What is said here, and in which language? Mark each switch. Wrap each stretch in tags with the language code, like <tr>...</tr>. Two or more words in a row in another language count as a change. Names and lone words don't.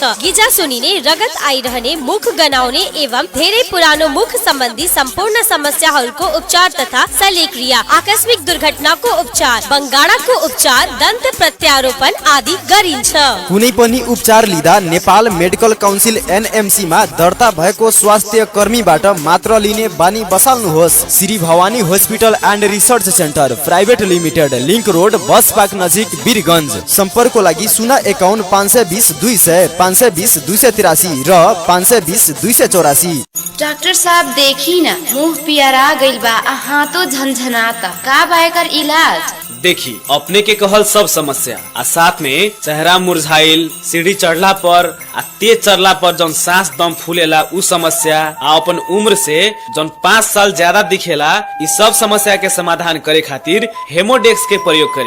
<ne>गिजा सुनिने, रगत आइरहने, मुख गनाउने एवं धेरै पुरानो मुख सम्बन्धी सम्पूर्ण समस्याहरूको उपचार तथा शल्यक्रिया, आकस्मिक दुर्घटनाको उपचार, बङ्गाडाको उपचार, दन्त प्रत्यारोपण आदि गरिन्छ। कुनै पनि उपचार लिँदा नेपाल मेडिकल काउन्सिल NMC मा दर्ता भएको स्वास्थ्य कर्मीबाट मात्र लिने बानी बसाल्नुहोस्। श्री भवानी हॉस्पिटल एन्ड रिसर्च सेन्टर प्राइवेट लिमिटेड, लिंक रोड, बस पार्क नजिक, वीरगंज। सम्पर्कको लागि 051 520 200, 520 283 र 520 284।</ne> <bho>डॉक्टर साहब देखी ना, मुंह पियरा गइल बा, हाथों झनझनाता, का बायकर इलाज? देखी अपने के कहल सब समस्या आ साथ में चेहरा मुरझाइल, सीढ़ी चढ़ला पर आ तेज चढ़ला पर जौन सांस दम फूलेला उ समस्या, आ अपन उम्र से जौन 5 साल ज्यादा दिखेला, इस सब समस्या के समाधान करे खातिर हेमोडेक्स के प्रयोग करी।</bho>